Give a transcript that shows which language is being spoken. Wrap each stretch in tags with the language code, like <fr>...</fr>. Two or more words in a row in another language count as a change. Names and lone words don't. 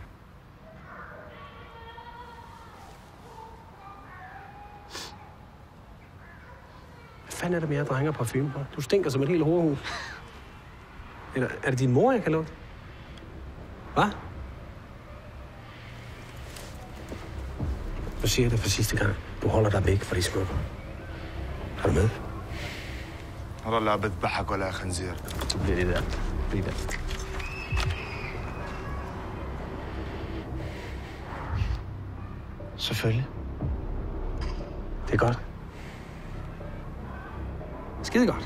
<da>Hvad fanden er det med jer drenger parfume på? Du stinker som et helt hovedhus. Eller er det din mor, jeg kan lugte? Hvad? Nu siger jeg det for sidste gang. Du holder dig væk fra de smukker. Er du med?</da> <ar>هذا لا بذبحك ولا خنزير.</ar> <da>Så bliver det der. Bliv der. Selvfølgelig. Det er godt. Skide godt.</da>